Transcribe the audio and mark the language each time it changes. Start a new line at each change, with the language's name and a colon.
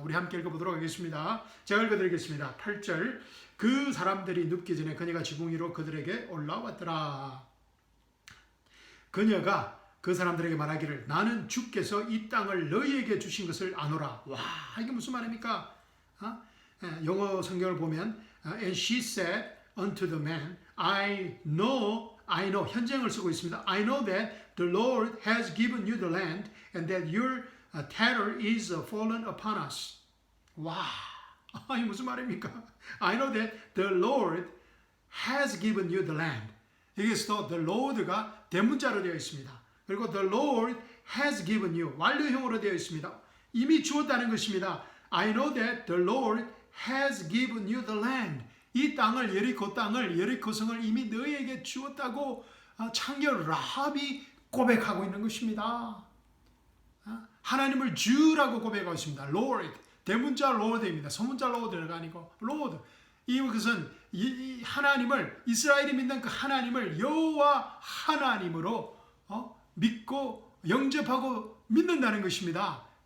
Korean: 우리 함께 읽어보도록 하겠습니다. 제가 읽어드리겠습니다. 8절. 그 사람들이 눕기 전에 그녀가 지붕 위로 그들에게 올라왔더라. 그녀가 그 사람들에게 말하기를 나는 주께서 이 땅을 너희에게 주신 것을 아노라. 와, 이게 무슨 말입니까? 영어 성경을 보면
English: And she said unto the man, I know,
Korean: 현재형을 쓰고 있습니다.
English: I know that the Lord has given you the land and that your terror is fallen upon us.
Korean: 와, 이게 무슨 말입니까?
English: I know that the Lord has given you the land.
Korean: 여기서도 the Lord가 대문자로 되어 있습니다. 그리고
English: the Lord has given you
Korean: 완료형으로 되어 있습니다. 이미 주었다는 것입니다.
English: I know that the Lord has given you the land.
Korean: 이 땅을, 여리고 땅을, 여리고 성을 이미 너희에게 주었다고 창녀 라합이 고백하고 있는 것입니다. 하나님을 주라고 고백하고 있습니다. Lord, 대문자 Lord입니다. 소문자 Lord가 아니고 Lord. 이것은 하나님을, 이스라엘이 믿는 그 하나님을 여호와 하나님으로 믿고 영접하고 믿는다는 것입니다.